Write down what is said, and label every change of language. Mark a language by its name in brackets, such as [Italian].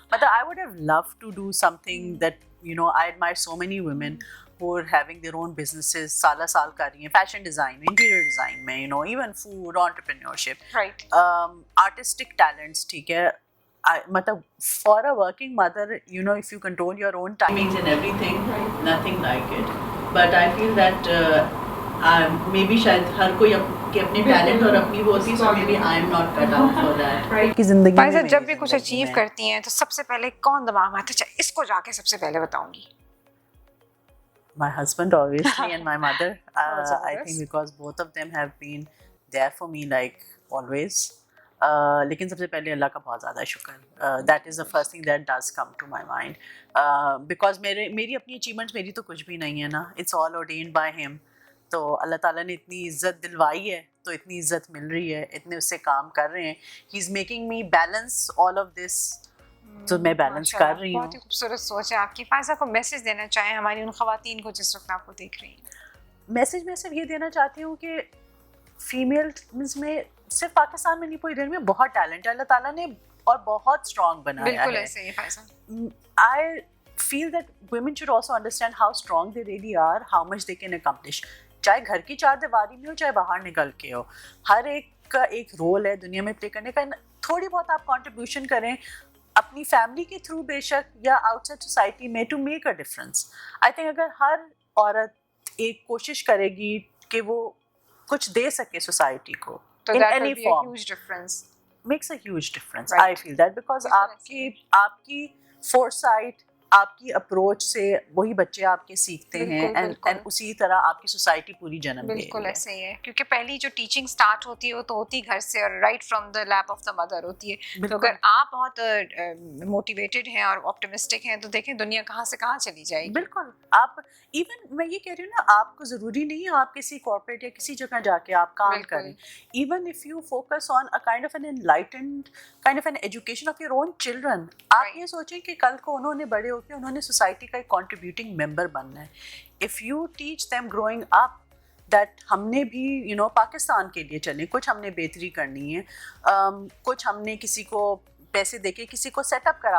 [English] مطلب I would have love to do something that you know I admire so many women who are having their own businesses, [Urdu] سال کر رہی ہیں fashion design میں, [English] Interior design میں, you know, even food, entrepreneurship, right, artistic talents. [Urdu] ٹھیک ہے, مطلب [English] for a working mother, you know, if you control your own timings and everything, nothing like it. But I feel that maybe [Urdu] شاید ہر کوئی اپنے talent اور اپنی وہ ہوتی ہے, [English] so maybe I'm not cut out for that. [Urdu] کہ زندگی میں جب بھی کچھ اچیو کرتی ہیں تو سب سے پہلے کون دماغ میں آتا ہے اس کو جا کے سب سے پہلے بتاؤں گی؟ [English] My husband obviously and my mother. I think because both of them have been there for me like always. [Urdu] لیکن سب سے پہلے اللہ کا بہت زیادہ شکر. [English] That is the first thing that does come to my mind. [Urdu] Because میری اپنی achievements میری تو کچھ بھی نہیں ہے نا. [English] It's all ordained by him. [Urdu] تو اللہ تعالیٰ نے اتنی عزت دلوائی ہے تو اتنی عزت مل رہی ہے, اتنے اس سے کام کر رہے ہیں. [English] He is making me balance all of this. [Urdu] تو میں بیلنس کر رہی ہوں. بہت ہی خوبصورت سوچ ہے آپ کی. فائزہ کو میسج دینا چاہیں ہماری ان خواتین کو جس وقت آپ کو دیکھ رہی ہیں؟ میسج میں صرف یہ دینا چاہتی ہوں کہ فیمیلز میں صرف پاکستان میں نہیں پوری دنیا میں بہت ٹیلنٹ ہے اللہ تعالیٰ نے اور بہت اسٹرانگ بنایا ہے. بالکل ایسے ہی Faiza. [English] I feel that women should also understand how strong they really are, how much they can accomplish. [Urdu] چاہے گھر کی چار دیواری میں ہو چاہے باہر نکل کے ہو, ہر ایک کا ایک رول ہے دنیا میں پلے کرنے کا. تھوڑی بہت آپ کنٹریبیوشن کریں اپنی فیملی کے تھرو بے شک یا آؤٹ سائڈ سوسائٹی میں [English] To make a difference. I think [Urdu] اگر ہر عورت ایک کوشش کرے گی کہ وہ کچھ دے سکے سوسائٹی کو [English] in any form, makes a huge difference. I feel that because [Urdu] آپ کی foresight, آپ کی اپروچ سے وہی بچے آپ کے سیکھتے ہیں and اسی طرح آپ کی سوسائٹی پوری جنم دے. بالکل ایسے ہی ہے, کیونکہ پہلی جو ٹیچنگ سٹارٹ ہوتی ہے وہ تو ہوتی گھر سے اور right from the leap of the mother ہوتی ہے. تو اگر آپ بہت موٹیویٹڈ ہیں اور آپٹمسٹک ہیں تو دیکھیں دنیا کہاں سے کہاں چلی جائے گی. بالکل. آپ ایون میں یہ کہہ رہی ہوں نا, آپ کو ضروری نہیں ہے آپ کسی کارپوریٹ یا کسی جگہ جا کے آپ کام کریں. [English] Even if you focus on a kind of an enlightened kind of an education of your own children. [Urdu] آپ یہ سوچیں کہ کل کو انہوں نے بڑے ہو کے انہوں نے سوسائٹی کا ایک کنٹریبیوٹنگ ممبر بننا ہے. [English] if you teach them growing up that [Urdu] ہم نے بھی پاکستان کے لیے چلیں, کچھ ہم نے بہتری کرنی ہے, کچھ ہم نے کسی کو पैसे देके किसी को सेटअप करा